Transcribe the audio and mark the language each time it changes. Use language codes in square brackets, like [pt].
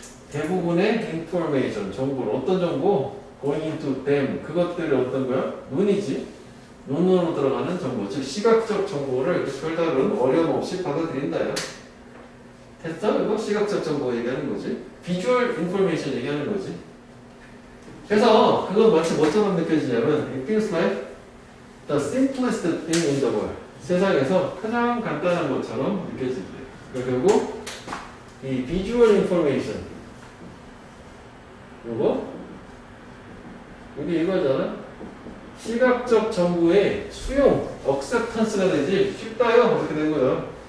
[ko] 대부분의 information 정보를 어떤 정보? going into them 그것들이 어떤 거야? 눈이지. 눈으로 들어가는 정보, 즉 시각적 정보를 별다른 어려움 없이 받아들인다요. 됐어? 이거 시각적 정보 얘기하는 거지. 비주얼 인포메이션 얘기하는 거지. [en] 그래서 그건 마치 뭐처럼 느껴지냐면 it feels like the simplest thing in the world. [ko] 세상에서 가장 간단한 것처럼 느껴진대. 그리고 이 비주얼 인포메이션 이게 이거잖아. 시각적 정보의 수용, 억셉턴스가 되지 쉽다요. 어떻게 된 거야?